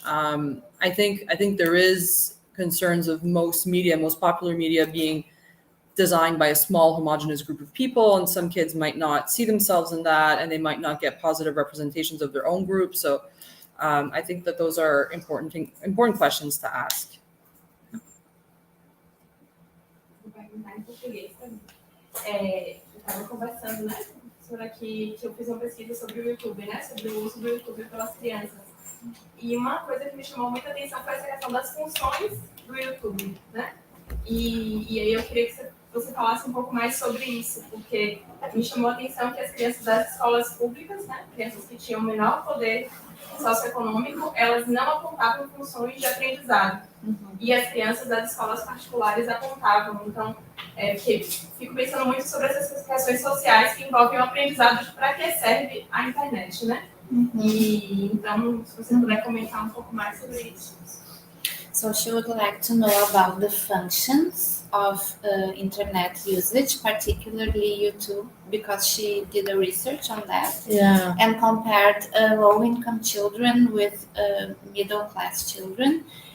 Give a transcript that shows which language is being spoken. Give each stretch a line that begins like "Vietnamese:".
English: I think there is concerns of most popular media being designed by a small homogenous group of people, and some kids might not see themselves in that, and they might not get positive representations of their own group. So I think that those are important questions to ask.
Portuguese: Vou perguntar em português também. Eu estava conversando, né, sobre aqui, que eu fiz uma pesquisa sobre o YouTube, né, sobre o uso do YouTube pelas crianças. E uma coisa que me chamou muita atenção foi essa questão das funções do YouTube, né? E aí eu queria que você falasse um pouco mais sobre isso, porque me chamou a atenção que as crianças das escolas públicas, né, crianças que tinham menor poder socioeconômico, elas não apontavam funções de aprendizado. E as crianças das escolas particulares apontavam. Então, fico pensando muito sobre essas questões sociais que envolvem o aprendizado de para que serve a internet, né? E então, se você puder comentar um pouco mais sobre isso.
English: So she would like to know about the functions of internet usage, particularly YouTube, because she did a research on that. Yeah. And compared low-income children with middle-class children.